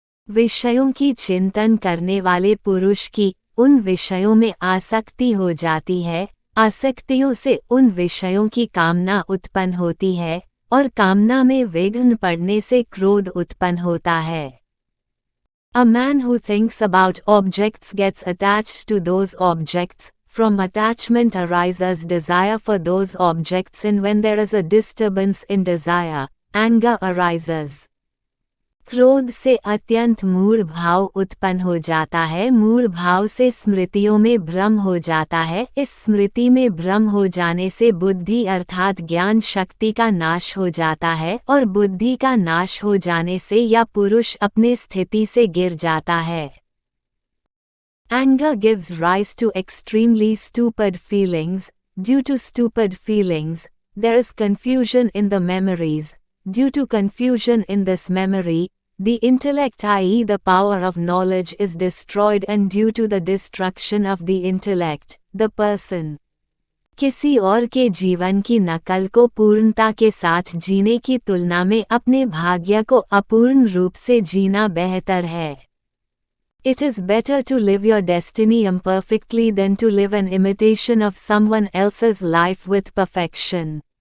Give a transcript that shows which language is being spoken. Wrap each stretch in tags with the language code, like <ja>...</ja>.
<hi>विषयों की चिंतन करने वाले पुरुष की उन विषयों में आसक्ति हो जाती है, आसक्तियों से उन विषयों की कामना उत्पन्न होती है और कामना में विघ्न पड़ने से क्रोध उत्पन्न होता है।</hi> <en>A man who thinks about objects gets attached to those objects, from attachment arises desire for those objects and when there is a disturbance in desire, anger arises.</en> <hi>क्रोध से अत्यंत मूढ़ भाव उत्पन्न हो जाता है, मूढ़ भाव से स्मृतियों में भ्रम हो जाता है, इस स्मृति में भ्रम हो जाने से बुद्धि अर्थात ज्ञान शक्ति का नाश हो जाता है और बुद्धि का नाश हो जाने से या पुरुष अपने स्थिति से गिर जाता है।</hi> <en>Anger gives rise to extremely stupid feelings. Due to stupid feelings, there is confusion in the memories. Due to confusion in this memory, the intellect, i.e. the power of knowledge, is destroyed, and due to the destruction of the intellect, the person</en> <hi>किसी और के जीवन की नकल को पूर्णता के साथ जीने की तुलना में अपने भाग्य को अपूर्ण रूप से जीना बेहतर है।</hi> <en>It is better to live your destiny imperfectly than to live an imitation of someone else's life with perfection.</en>